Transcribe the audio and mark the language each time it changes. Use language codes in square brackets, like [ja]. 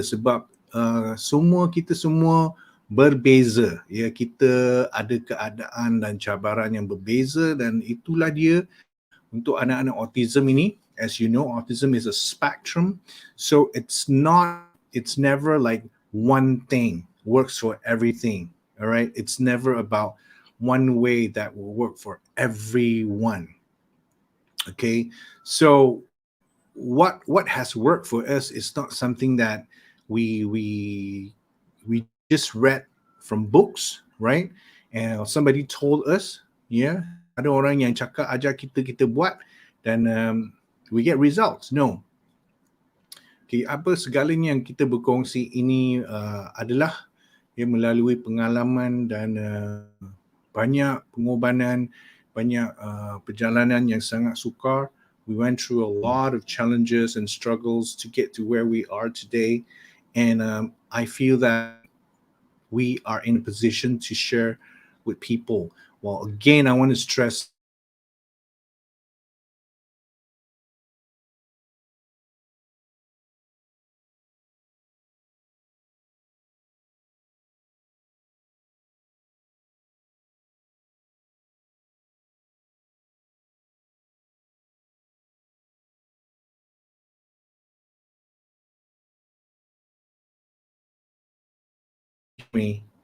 [ms] Sebab kita semua berbeza, ya. Kita ada keadaan dan cabaran yang berbeza, dan itulah dia untuk anak-anak autism ini. [en] As you know, autism is a spectrum, so it's never like one thing works for everything. All right, it's never about one way that will work for everyone. Okay, so what has worked for us is not something that we just read from books, right? And somebody told us, yeah, [ms] ada orang yang cakap ajar kita buat, dan [en] we get results. No. [ms] Okay, apa segalanya yang kita berkongsi ini adalah melalui pengalaman dan banyak pengorbanan, banyak perjalanan yang sangat sukar. [en] We went through a lot of challenges and struggles to get to where we are today, and I feel that we are in a position to share with people. Well, again, I want to stress that me.